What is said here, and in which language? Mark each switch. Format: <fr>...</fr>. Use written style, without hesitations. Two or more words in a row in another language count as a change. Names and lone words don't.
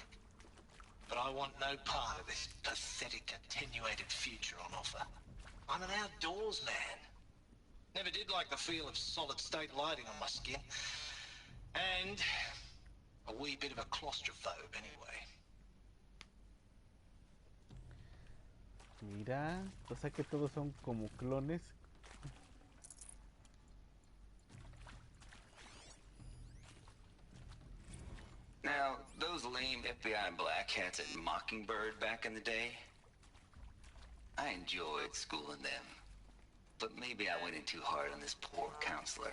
<en>But I want no part of this pathetic, attenuated future on offer. I'm an outdoors man. Never did like the feel of solid-state lighting on my skin. And a wee bit of a claustrophobe anyway.</en> <es>Mira, o sea que todos son como clones.</es> <en>Now, those lame FBI black hats at Mockingbird back in the day, I enjoyed schooling them. But maybe I went in too hard on this poor counselor.</en>